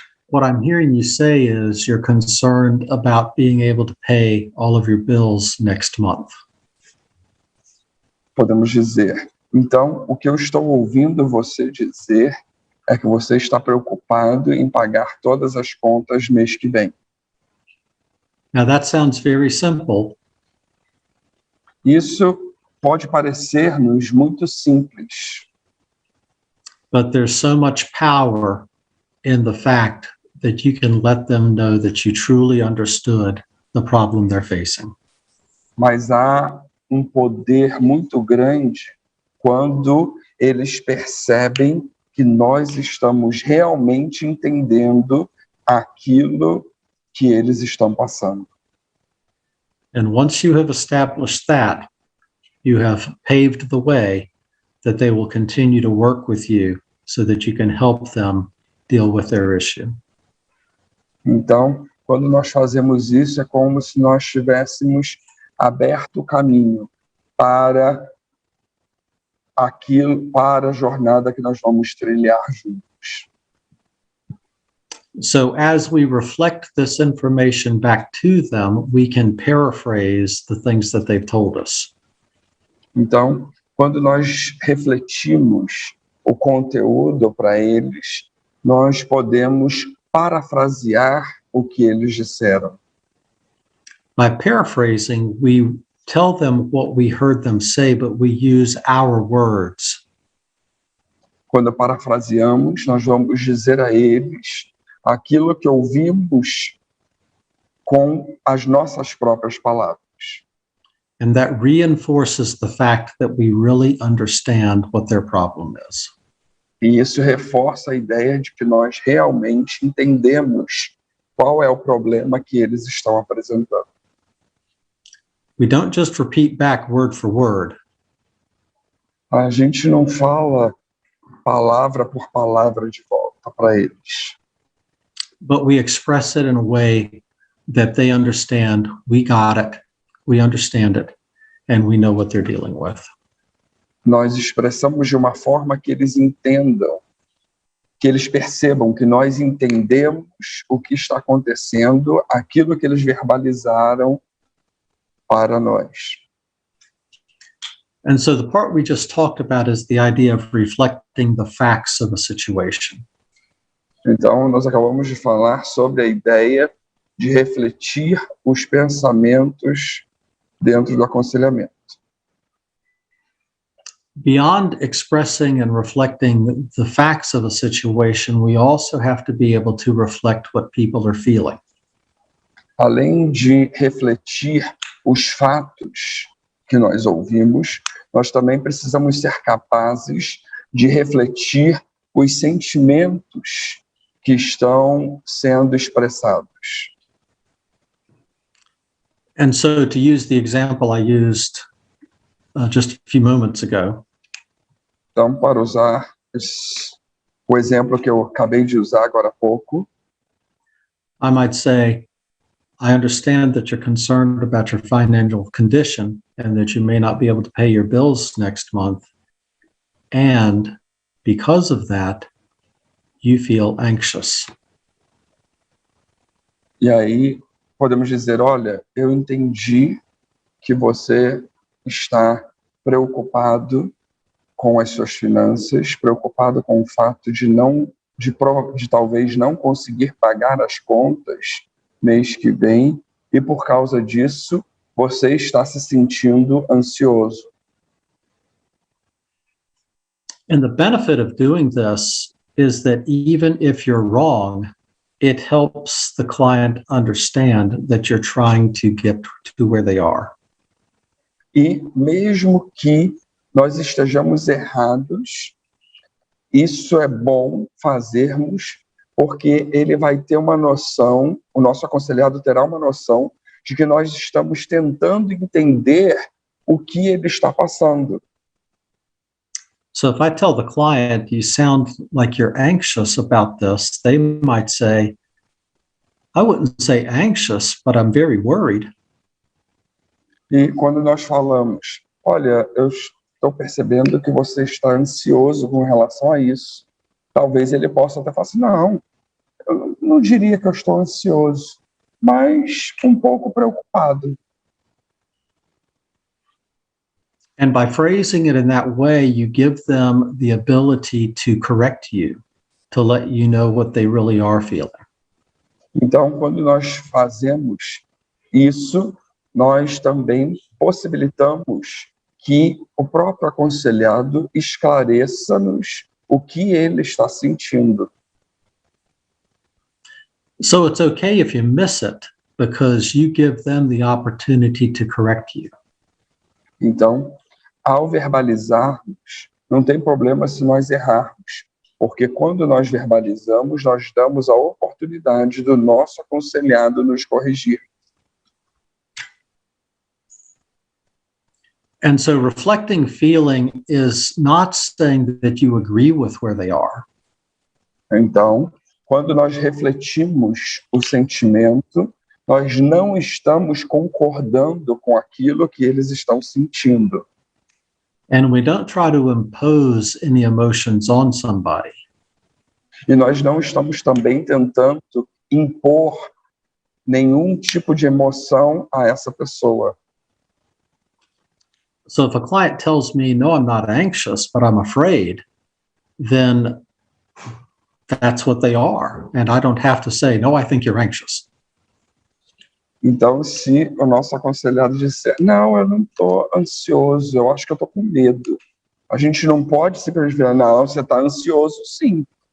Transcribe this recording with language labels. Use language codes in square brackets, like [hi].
[en] what I'm hearing you say is you're concerned about being able to pay all of your bills next month. [pt] Podemos dizer, então, o que eu estou ouvindo você dizer é que você está preocupado em pagar todas as contas mês que vem. [en] Now that sounds very simple. [pt] Isso pode parecer-nos muito simples, [en] but there's so much power in the fact that you can let them know that you truly understood the problem they're facing. [pt] mas há um poder muito grande quando eles percebem que nós estamos realmente entendendo aquilo que eles estão passando. [en] And once you have established that, you have paved the way that they will continue to work with you so that you can help them deal with their issue. [pt] Então, quando nós fazemos isso, é como se nós tivéssemos aberto o caminho para aquilo, para a jornada que nós vamos trilhar juntos. [en] So as we reflect this information back to them, we can paraphrase the things that they've told us. [pt] Então, quando nós refletimos o conteúdo para eles, nós podemos parafrasear o que eles disseram. [en] By paraphrasing, we tell them what we heard them say, but we use our words. [pt] Quando parafraseamos, nós vamos dizer a eles aquilo que ouvimos com as nossas próprias palavras. [en] And that reinforces the fact that we really understand what their problem is. [pt] E isso reforça a ideia de que nós realmente entendemos qual é o problema que eles estão apresentando. [en] We don't just repeat back word for word. [pt] A gente não fala palavra por palavra de volta para eles, [en] But we express it in a way that they understand, we got it, we understand it, and we know what they're dealing with. [pt] nós expressamos de uma forma que eles entendam, que eles percebam que nós entendemos o que está acontecendo, aquilo que eles verbalizaram para nós. [en] And so the part we just talked about is the idea of reflecting the facts of a situation. [pt] Então, nós acabamos de falar sobre a ideia de refletir os pensamentos dentro do aconselhamento. [en] Beyond expressing and reflecting the facts of a situation, we also have to be able to reflect what people are feeling. [pt] Além de refletir os fatos que nós ouvimos, nós também precisamos ser capazes de refletir os sentimentos que estão sendo expressados. [en] And so, to use the example I used just a few moments ago, [pt] Então, para usar o exemplo que eu acabei de usar agora há pouco, [en] I might say, I understand that you're concerned about your financial condition and that you may not be able to pay your bills next month. And because of that, you feel anxious. [pt] e aí podemos dizer, olha, eu entendi que você está preocupado com as suas finanças, preocupado com o fato de talvez não conseguir pagar as contas mês que vem, e por causa disso você está se sentindo ansioso. [en] And the benefit of doing this is that even if you're wrong, it helps the client understand that you're trying to get to where they are. [pt] E mesmo que nós estejamos errados, isso é bom fazermos, porque ele vai ter uma noção, o nosso aconselhado terá uma noção de que nós estamos tentando entender o que ele está passando. [en] So if I tell the client, you sound like you're anxious about this, they might say, I wouldn't say anxious, but I'm very worried. [pt] E quando nós falamos, olha, eu estou percebendo que você está ansioso com relação a isso, talvez ele possa até falar assim, não, eu não diria que eu estou ansioso, mas um pouco preocupado. [en] And by phrasing it in that way, you give them the ability to correct you, to let you know what they really are feeling. [pt] Então, quando nós fazemos isso, nós também possibilitamos que o próprio aconselhado esclareça-nos o que ele está sentindo. [en] So it's okay if you miss it, because you give them the opportunity to correct you. [pt] Então, ao verbalizarmos, não tem problema se nós errarmos, porque quando nós verbalizamos, nós damos a oportunidade do nosso aconselhado nos corrigir. [en] And so reflecting feeling is not saying that you agree with where they are. [pt] Então, quando nós refletimos o sentimento, nós não estamos concordando com aquilo que eles estão sentindo. [en] And we don't try to impose any emotions on somebody. [pt] E nós não estamos também tentando impor nenhum tipo de emoção a essa pessoa. [en] So if a client tells me, no, I'm not anxious, but I'm afraid, then that's what they are. And I don't have to say, no, I think you're anxious. [pt] Então, se o nosso aconselhado disser, não, eu não estou ansioso, eu acho que eu estou com medo. A gente não pode simplesmente falar, não, você está ansioso, sim.